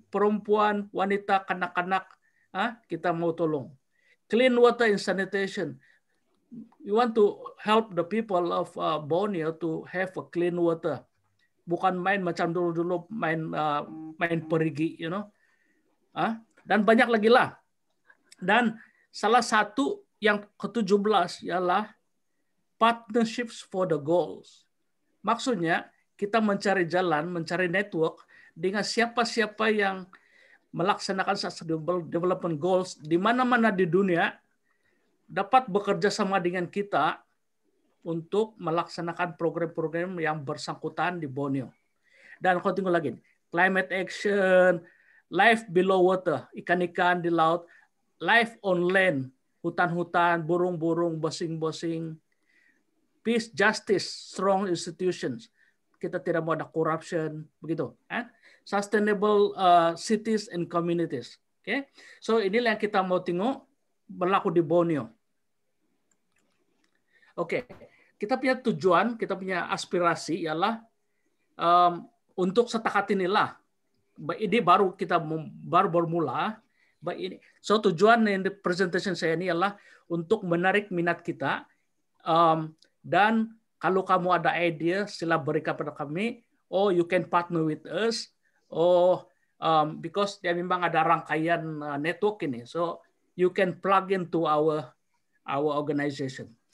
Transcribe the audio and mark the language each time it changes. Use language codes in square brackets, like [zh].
[ms] Perempuan, wanita, kanak-kanak. Kita mau tolong. [en] Clean water and sanitation. We want to help the people of Borneo to have a clean water. [ms] Bukan main macam dulu-dulu main perigi, [en] you know. [ms] Dan banyak lagi lah. Dan salah satu yang ke-17 ialah partnerships for the goals. Maksudnya kita mencari jalan, mencari network dengan siapa-siapa yang melaksanakan sustainable development goals di mana-mana di dunia dapat bekerja sama dengan kita untuk melaksanakan program-program yang bersangkutan di Borneo. Dan kalau tunggu lagi, climate action, life below water, ikan-ikan di laut, life on land, hutan-hutan, burung-burung, bosing-bosing, peace, justice, strong institutions. Kita tidak mau ada corruption, begitu. [en] Sustainable cities and communities. [ms] Okay? So inilah yang kita mau tengok berlaku di Borneo. Oke, kita punya tujuan, kita punya aspirasi ialah untuk setakat inilah. Ini baru kita baru bermula. So tujuan yang di presentation saya ini adalah untuk menarik minat kita. Dan kalau kamu ada ide, sila berikan pada kami. [en] Oh, you can partner with us. Oh, because [ms] dia memang ada rangkaian network ini. [en] So you can plug into our organization.